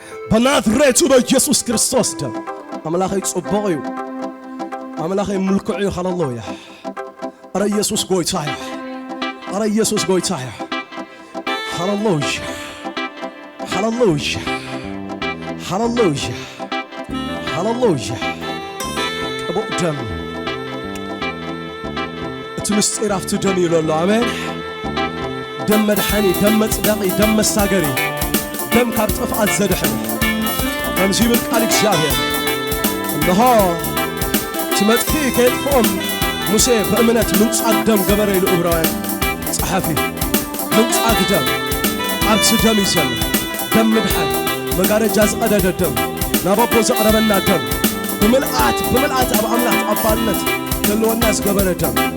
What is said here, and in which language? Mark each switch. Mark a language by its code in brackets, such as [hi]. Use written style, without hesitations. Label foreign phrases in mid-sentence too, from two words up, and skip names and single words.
[ti] በናዝሬቱ በኢየሱስ ክርስቶስ ደም አምላኬ ጽበቀዩ አምላኬ ምልክዑ ሃሌሉያ አረ ኢየሱስ ጎይታዬ አረ ኢየሱስ ጎይታዬ ሃሌሉያ ሃሌሉያ ሃሌሉያ ሃሌሉያ ቅቡዕ ደም እቲ ምስጢር ኣብቲ ደም ይለሎ ኣሜን ደም መድሓኒ ደም መጽደቂ ደም መሳገሪ ደም ካብ ጥፍኣት ዘድሕን ከምዚ ይብል ቃል እግዚአብሔር እነሆ ትመጥፊ ከይጥፍኦም ሙሴ በእምነት ምንጻግ ደም ገበረ ኢሉ ዕብራውያን ጸሓፊ ምንጻግ ደም ኣብቲ ደም ይሰል ደም ምድሓን መጋረጃ ዝቐደደ ደም ናብ ኣቦ ዘቕረበና ደም ብምልኣት ኣብ ኣምላኽ ተቐባልነት ዘለወና ዝገበረ ደም